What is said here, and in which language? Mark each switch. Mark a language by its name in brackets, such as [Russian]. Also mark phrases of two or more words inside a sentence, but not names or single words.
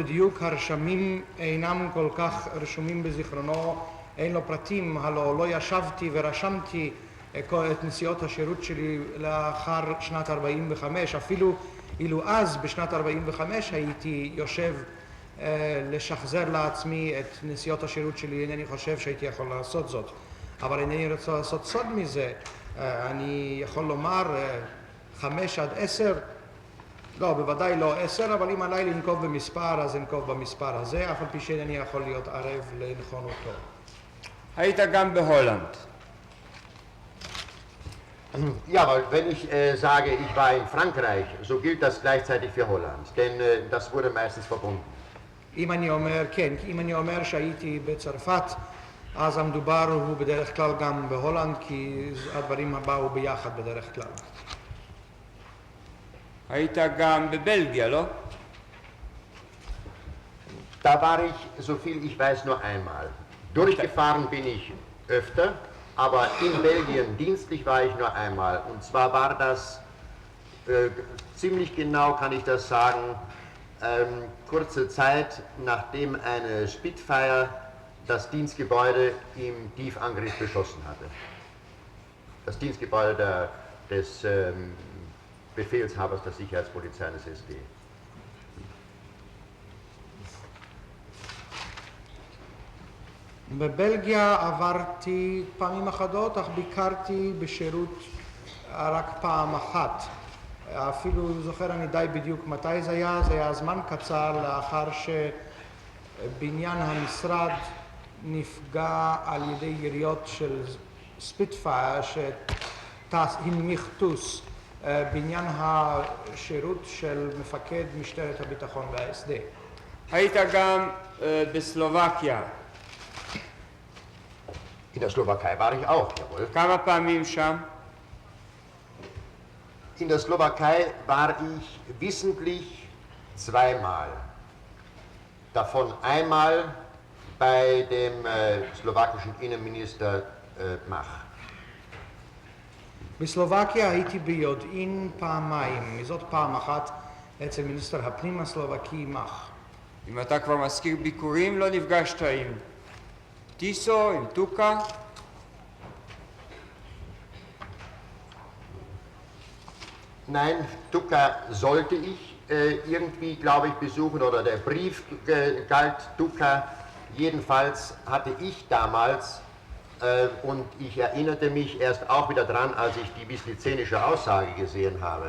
[Hebrew] בדיוק, הרשמים אינם כל כך רשומים בזיכרונו, אין לו פרטים, הלא לא ישבתי ורשמתי את נסיעות השירות שלי לאחר שנת 45, אפילו אילו אז בשנת 45 הייתי יושב לשחזר לעצמי את נסיעות השירות שלי, אינני חושב שהייתי יכול לעשות זאת, אבל אינני רוצה לעשות סוד מזה. אני יכול לומר 5 עד 10, לא, בוודאי לא 10, אבל אם עליי לנקוב במספר, אז אנקוב במספר הזה, אף על פי שאינני יכול להיות ערב לנכונותו. היית גם בהולנד. [German] Ja, weil wenn ich sage, ich war in Frankreich, so gilt das gleichzeitig für Holland, denn das wurde meistens verbunden. [Hebrew] אם אני אומר, כן, אם אני אומר שהייתי בצרפת, אז המדובר הוא בדרך כלל גם בהולנד, כי הדברים באו ביחד בדרך כלל. היית גם בבלגיה, לא? [German] Da war ich, so viel ich weiß, nur einmal. Durchgefahren bin ich öfter, aber in Belgien dienstlich war ich nur einmal. Und zwar war das, ziemlich genau kann ich das sagen, kurze Zeit nachdem eine Spitfire das Dienstgebäude im Tiefangriff beschossen hatte. Das Dienstgebäude des Befehlshabers der Sicherheitspolizei des SD. [Hebrew] בבלגיה עברתי פעמים אחדות, אך ביקרתי בשירות רק פעם אחת. אפילו זוכר אני די בדיוק מתי זה היה זמן קצר לאחר שבניין המשרד נפגע על ידי יריות של ספיטפייר שהנמיך טוס בניין השירות של מפקד משטרת הביטחון וה-SD. היית גם בסלובקיה. [German] In der Slowakei war ich auch, jawohl. [Hebrew] כמה פעמים שם? [German] In der Slowakei war ich wissentlich zweimal. Davon einmal bei dem slowakischen Innenminister Mach. [Hebrew] בסלובקיה הייתי ביודעין פעמיים, מזאת פעם אחת אצל מיניסטר הפנים הסלובקי מח. אם אתה כבר מזכיר ביקורים, לא נפגשת עם טיסו, עם טוקה? [German] Nein, Tuka sollte ich irgendwie, glaube ich, besuchen, oder der Brief galt Tuka. Jedenfalls hatte ich damals, und ich erinnerte mich erst auch wieder dran, als ich die wislizenische Aussage gesehen habe.